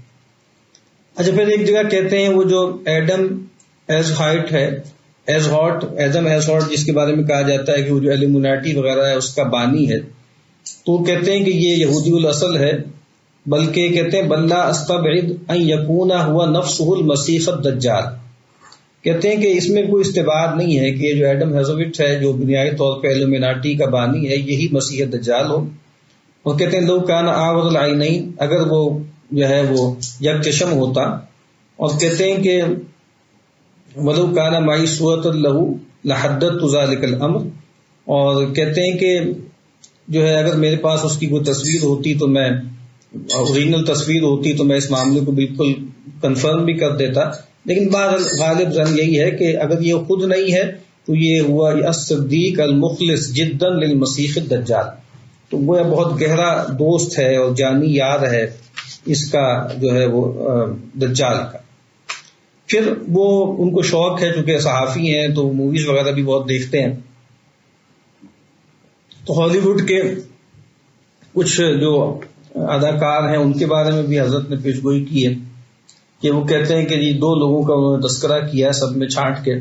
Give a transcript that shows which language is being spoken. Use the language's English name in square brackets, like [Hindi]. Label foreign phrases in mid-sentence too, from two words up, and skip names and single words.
[Urdu] اچھا پھر ایک جگہ کہتے ہیں وہ جو ایڈم ایز ہائٹ ہے، ایڈم ایز ہاٹ جس کے بارے میں کہا جاتا ہے کہ وہ جو ایلومیناٹی وغیرہ ہے اس کا بانی ہے، تو کہتے ہیں کہ یہ یہودی الاصل ہے، بلکہ کہتے ہیں [Arabic] بل لا استبعد ان یکون ہوا نفسہ المسیح الدجال. [Urdu] کہتے ہیں کہ اس میں کوئی استبعاد نہیں ہے کہ یہ جو ایڈم ہیزوٹ ہے جو بنیادی طور پہ ایلومیناٹی کا بانی ہے یہی مسیح دجال ہو. اور کہتے ہیں [Arabic] لو کان اعور العینین، [Urdu] اگر وہ جو ہے وہ یک چشم ہوتا. اور کہتے ہیں کہ [Arabic] ولو کان معی صورت لہ لحددت ذلک الامر، [Urdu] اور کہتے ہیں کہ جو ہے اگر میرے پاس اس کی کوئی تصویر ہوتی تو میں اوریجنل تصویر ہوتی تو میں اس معاملے کو بالکل کنفرم بھی کر دیتا. لیکن غالب زن یہی ہے کہ اگر یہ خود نہیں ہے تو یہ [Arabic] ہوا الصدیق المخلص جدا للمسیح الدجال، [Urdu] تو وہ بہت گہرا دوست ہے اور جانی یار ہے اس کا جو ہے وہ دجال کا. پھر وہ ان کو شوق ہے چونکہ صحافی ہیں تو موویز وغیرہ بھی بہت دیکھتے ہیں، تو ہالی ووڈ کے کچھ جو اداکار ہیں ان کے بارے میں بھی حضرت نے پیشگوئی کی ہے کہ وہ کہتے ہیں کہ جی دو لوگوں کا انہوں نے تذکرہ کیا ہے سب میں چھانٹ کے.